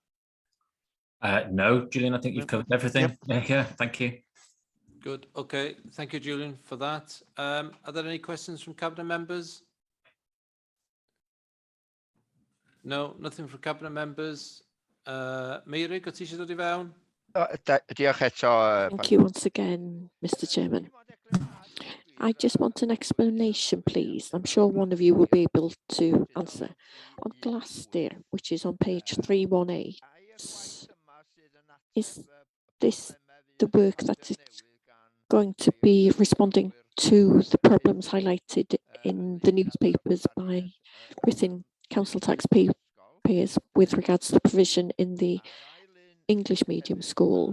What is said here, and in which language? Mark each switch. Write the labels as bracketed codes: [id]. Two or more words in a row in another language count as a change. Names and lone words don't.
[en] No, Julian, I think you've covered everything. Yep. Yeah, thank you. Good. Okay. Thank you, Julian, for that. Are there any questions from Cabinet members? No, nothing from Cabinet members. [cy] Mary, got ti eisiau dod I fewn? [en] Thank you once again, Mr. Chairman. I just want an explanation, please. I'm sure one of you will be able to answer. On Glasgow, which is on page 318, is this the work that is going to be responding to the problems highlighted in the newspapers by within council taxpayers with regards to the provision in the English medium school?